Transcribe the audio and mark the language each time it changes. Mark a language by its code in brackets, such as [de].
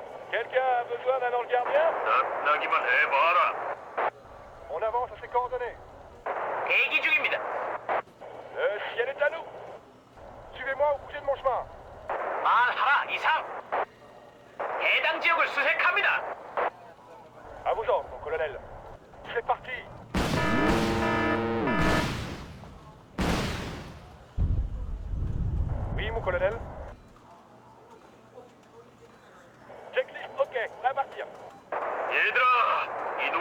[fr] Quelqu'un a besoin d'un ange gardien? [ko] 나기만 해봐라. [fr] On avance à ses coordonnées. [ko] 대기 중입니다. [fr] Le ciel est à nous. Suivez-moi ou bougez de mon chemin. [ko] 말하라 이상. 해당 지역을 수색합니다. [fr] À vos ordres, mon colonel. C'est parti. Oui, mon colonel. Checklist, ok. À partir. [ko] 얘들아, 이동